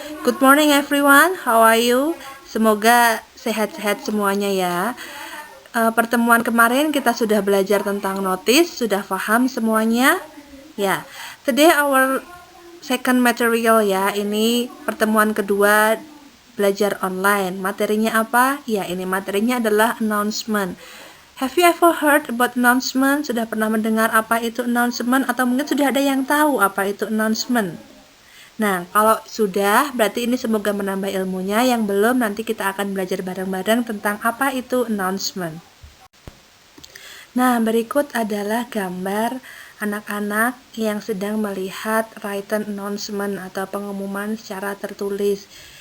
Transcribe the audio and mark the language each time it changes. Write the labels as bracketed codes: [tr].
[en] Good morning everyone, how are you? [id] Semoga sehat-sehat semuanya ya. Pertemuan kemarin kita sudah belajar tentang notice, sudah paham semuanya? Ya, [en] today our second material [id] ya, ini pertemuan kedua belajar online. Materinya apa? Ya, ini materinya adalah announcement. [en] Have you ever heard about announcement? [id] Sudah pernah mendengar apa itu announcement? Atau mungkin sudah ada yang tahu apa itu announcement? Nah, kalau sudah, berarti ini semoga menambah ilmunya. Yang belum, nanti kita akan belajar bareng-bareng tentang apa itu announcement. Nah, berikut adalah gambar anak-anak yang sedang melihat written announcement atau pengumuman secara tertulis.